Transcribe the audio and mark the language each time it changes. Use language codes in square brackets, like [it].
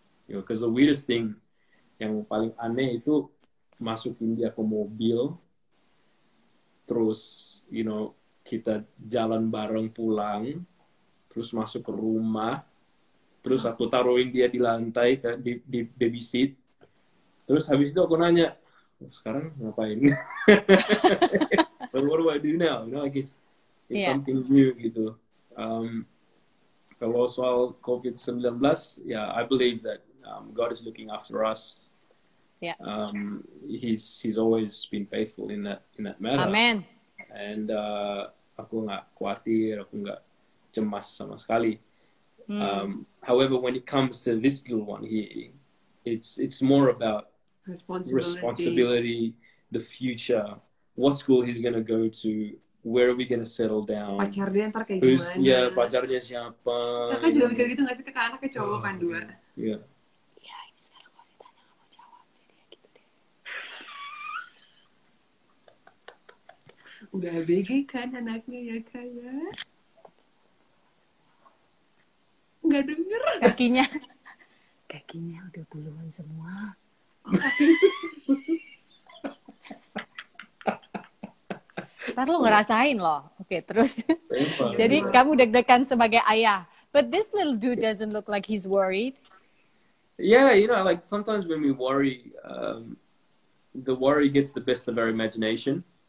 [en] You know, because the weirdest thing [id] yang paling aneh itu masukin dia ke mobil, terus [en] you know [id] kita jalan bareng pulang, terus masuk ke rumah, terus aku taruhin dia di lantai di baby seat, terus habis itu aku nanya, sekarang ngapain? [en] What do I do now? You know, like it's something new gitu. [id] Kalau soal COVID-19, [en] I believe that God is looking after us. Yeah. He's always been faithful in that matter. Amen. And [id] aku nggak khawatir, aku nggak cemas sama sekali. [en] However, when it comes to this little one here, it's more about responsibility, the future, what school he's gonna go to, where are we gonna settle down? [id] Pacarnya ntar kayak gimana? Ya, pacarnya siapa? Kakak juga mikir gitu nggak sih, kakak anaknya cowok kan 2? Iya. Ya, ini sekarang kalau ditanya nggak mau jawab, jadi ya gitu deh. Udah ABG kan anaknya ya, kayak nggak denger. Kakinya udah buluan semua. Ntar lu ngerasain loh. Oke, terus. Jadi kamu deg-degan sebagai ayah. [en] But this little dude doesn't look like he's worried. Yeah, you know, like sometimes when we worry, the worry gets the best of our imagination.